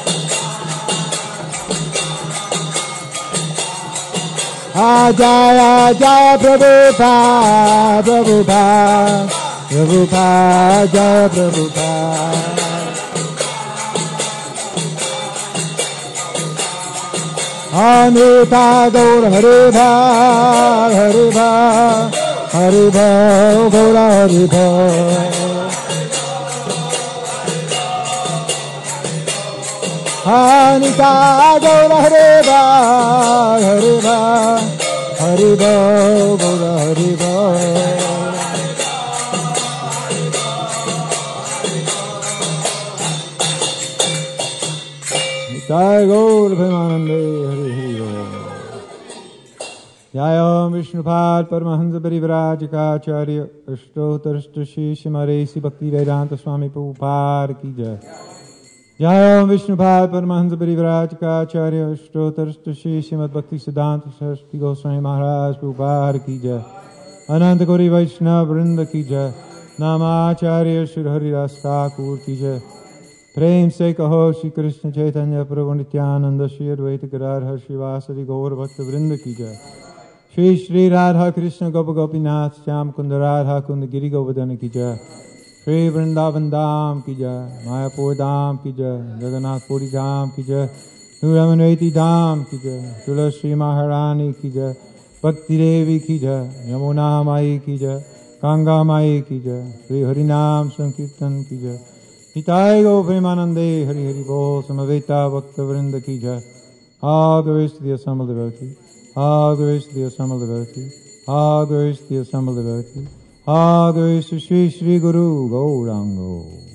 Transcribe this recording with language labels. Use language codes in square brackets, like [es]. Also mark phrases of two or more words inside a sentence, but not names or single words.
[hi] Jaya Jaya Prabhupada Prabhupada Prabhupada Jaya Prabhupada Anita Gaur Hariva Hariva Hariva Gaura Hariva Anita Gaur Hariva Hariva Hariva Gaura Hariva Jai Gaur Premanande Hari Hari जय ॐ विष्णुपाद परमहंस परिव्राजकाचार्य अष्टोत्तरशत श्रीमद् भक्तिवेदान्त स्वामी प्रभुपाद की जय जय ॐ विष्णुपाद परमहंस परिव्राजकाचार्य अष्टोत्तरशत श्री भक्ति सिद्धान्त सरस्वती गोस्वामी महाराज प्रभुपाद की जय अनन्त कोटि वैष्णव वृन्द की जय नामाचार्य श्री हरिदास ठाकुर की जय प्रेम से कहो श्री कृष्ण चैतन्य प्रभु नित्यानंद श्री अद्वैत गिरिधर श्रीवासदि गौर भक्त वृंद की जय श्री श्री राधा कृष्ण गोप गोपीनाथ श्याम कुंद राधा कुंद गिरि गोवर्धन की जय श्री वृंदावन धाम की जय मायापुर धाम की जय जगन्नाथपुरी धाम की जय रमनवेती धाम की जय तुलसी महारानी की जय भक्ति देवी की जय यमुना माई की जय गंगा माई की जय श्री हरिनाम संकीर्तन की जय निताई गौर प्रेमानन्दे हरि हरि बोल समवेत भक्त वृन्द की जय. [en] All glories to the assembled devotee. All glories to the assembled devotee. All glories to the assembled devotee. All glories to Sri Sri Guru Gaurango.